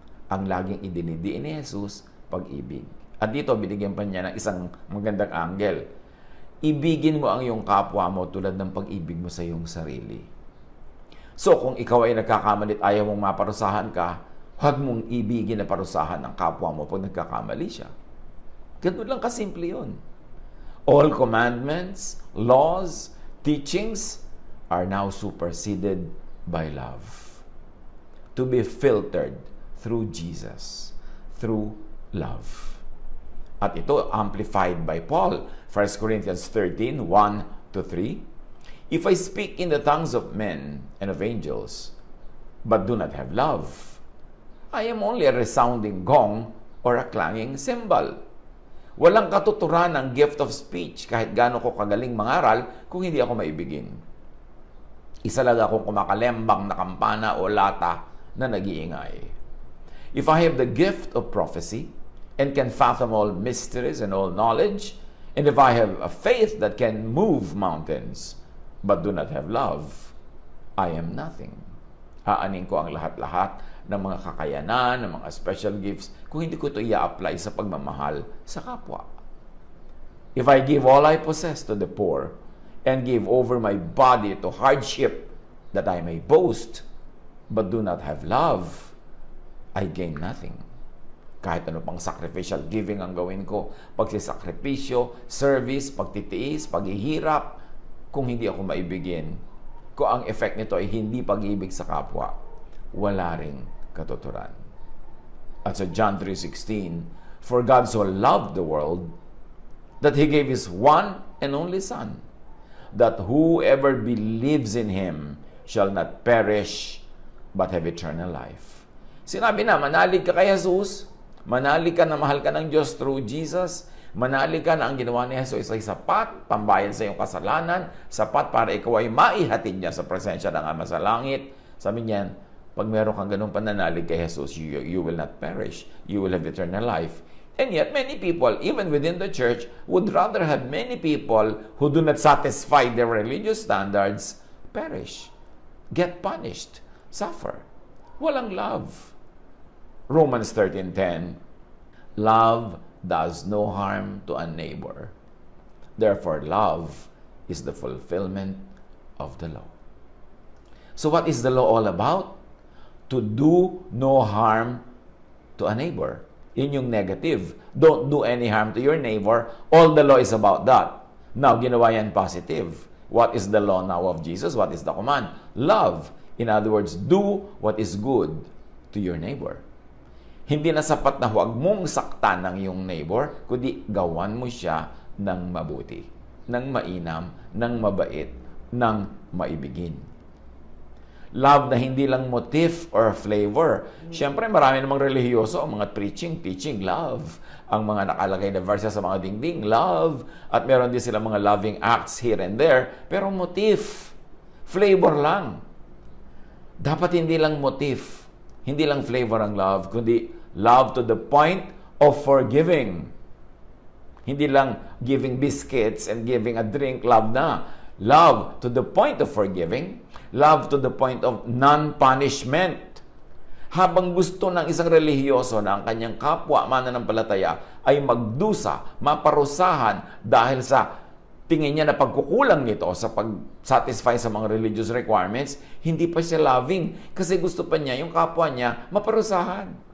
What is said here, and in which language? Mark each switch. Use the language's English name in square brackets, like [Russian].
[Filipino] Ang laging idinidiin ni Jesus, pag-ibig. At dito, binigyan pa niya ng isang magandang angle. Ibigin mo ang iyong kapwa mo tulad ng pag-ibig mo sa iyong sarili. So, kung ikaw ay nagkakamali at ayaw mong maparusahan ka, huwag mong ibigin na parusahan ang kapwa mo pag nagkakamali siya. Ganun lang kasimple yun. [English] All commandments, laws, teachings are now superseded by love. To be filtered through Jesus, through love. [Filipino] At ito [English] amplified by Paul, 1 Corinthians 13:1-3. If I speak in the tongues of men and of angels, but do not have love, I am only a resounding gong or a clanging cymbal. [Filipino] Walang katuturan ng gift of speech kahit gaano ko kagaling mangaral kung hindi ako maibigin. Isa lang akong kumakalembang na kampana o lata na nag-iingay. [English] If I have the gift of prophecy and can fathom all mysteries and all knowledge, and if I have a faith that can move mountains, but do not have love, I am nothing. [Filipino] Aanin ko ang lahat-lahat ng mga kakayanan, ng mga special gifts, kung hindi ko ito i-apply sa pagmamahal sa kapwa. [English] If I give all I possess to the poor, and give over my body to hardship, that I may boast, but do not have love, I gain nothing. [Filipino] Kahit ano pang sacrificial giving ang gawin ko, pagsisakripisyo, service, pagtitiis, paghihirap, kung hindi ako maibigin, kung ang effect nito ay hindi pag-ibig sa kapwa, wala ring katuturan. At sa [English] John 3:16, for God so loved the world that He gave His one and only Son, that whoever believes in Him shall not perish but have eternal life. [Filipino] Sinabi na, manalig ka kay Jesus, manalig ka na mahal ka ng Diyos through Jesus, manalig ka na ang ginawa ni Jesus ay sapat, pambayad sa iyong kasalanan, sapat para ikaw ay maihatid niya sa presensya ng Ama sa langit. Sabi niyan, pag meron kang ganung pananalig kay Jesus, [English] you will not perish. You will have eternal life. And yet, many people, even within the church, would rather have many people who do not satisfy their religious standards perish, get punished, suffer. [Filipino] Walang love. [English] Romans 13:10, love does no harm to a neighbor. Therefore, love is the fulfillment of the law. So what is the law all about? To do no harm to a neighbor. [Filipino] Yun yung negative. [English] Don't do any harm to your neighbor. All the law is about that. Now, [Filipino] ginawa yan [English] positive. What is the law now of Jesus? What is the command? Love. In other words, do what is good to your neighbor. [Filipino] Hindi na sapat na huwag mong saktan ng iyong neighbor, kundi gawan mo siya ng mabuti, ng mainam, ng mabait, ng maibigin. Love na hindi lang motif or flavor. Siyempre, marami namang relihiyoso ang mga preaching, teaching, love. Ang mga nakalagay na verses sa mga dingding, love. At meron din sila mga loving acts here and there. Pero motif, flavor lang. Dapat hindi lang motif, hindi lang flavor ang love, [English] kundi love to the point of forgiving. [Filipino] Hindi lang [English] giving biscuits and giving a drink, [Filipino] love na. [English] love to the point of forgiving, love to the point of non-punishment. [Filipino] Habang gusto ng isang relihiyoso na ang kanyang kapwa mananampalataya ay magdusa, maparusahan dahil sa tingin niya na pagkukulang nito sa pag-satisfy sa mga religious requirements, hindi pa siya loving kasi gusto pa niya yung kapwa niya maparusahan.